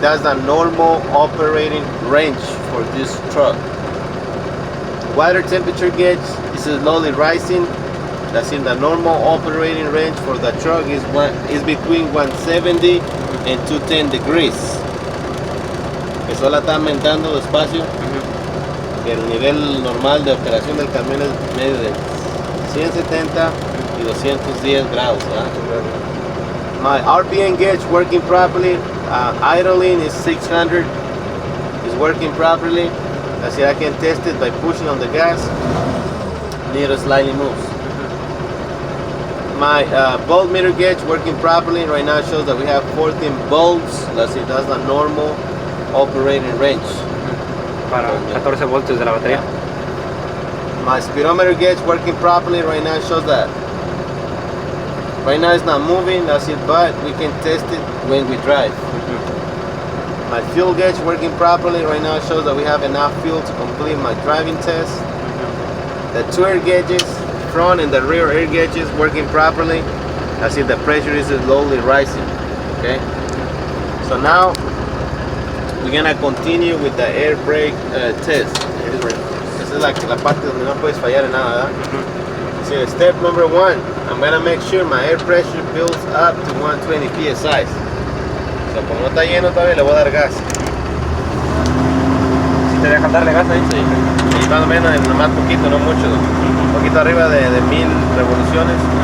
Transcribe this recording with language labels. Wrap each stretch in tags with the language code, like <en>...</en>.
<en>That's the normal operating range for this truck. Water temperature gauge is slowly rising. That's in the normal operating range for the truck is between 170 and 210 degrees.</en> <es>Que solo está aumentando despacio. Que el nivel normal de operación del camión es medio de 170 y 210 grados.</es> <en>My RPM gauge working properly. Idling is 600. Is working properly. That's it. I can test it by pushing on the gas. Needle slightly moves. My voltmeter gauge working properly. Right now it shows that we have 14 volts. That's it. That's the normal operating range.</en> <es>Para 14 voltios de la batería.</es> <en>My speedometer gauge working properly. Right now it shows that. Right now it's not moving. That's it. But we can test it when we drive. My fuel gauge working properly. Right now it shows that we have enough fuel to complete my driving test. The two air gauges, front and the rear air gauges working properly. I see the pressure is slowly rising. Okay. So now we're gonna continue with the air brake test.</en> <es>Esa es la parte donde no puedes fallar en nada, ¿verdad?</es> <en>So step number 1, I'm gonna make sure my air pressure builds up to 120 psi.</en> <es>So como no está lleno todavía le voy a dar gas. Si te dejan darle gas ahí. Sí. Y más o menos, nomás poquito, no mucho. Un poquito arriba de 1000 revoluciones.</es>